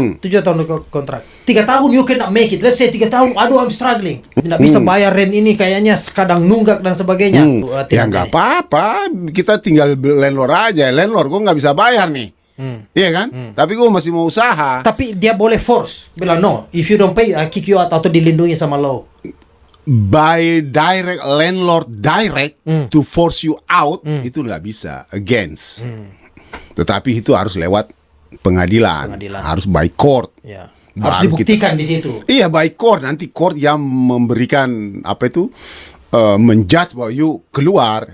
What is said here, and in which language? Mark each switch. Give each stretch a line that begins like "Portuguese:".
Indonesian: 7 tahun kontrak. 3 tahun
English: you cannot make it. Let's say
Indonesian: 3 tahun, aduh
English: I'm struggling.
Indonesian: Tidak bisa bayar rent ini, kayaknya kadang nunggak dan sebagainya. Ya nggak apa-apa, kita tinggal landlord aja. Landlord gue nggak bisa bayar nih. Iya kan? Tapi gue masih mau usaha. Tapi dia boleh force, bilang
English: no, if you don't pay, I kick you out,
Indonesian: atau dilindungi sama law.
English: By direct, landlord direct to force you out,
Indonesian: itu nggak bisa,
English: against.
Indonesian: Tetapi itu harus lewat pengadilan. Harus
English: by court.
Indonesian: Ya. Harus dibuktikan di situ. Iya,
English: by court.
Indonesian: Nanti court yang memberikan apa itu, menjudge bahwa you keluar.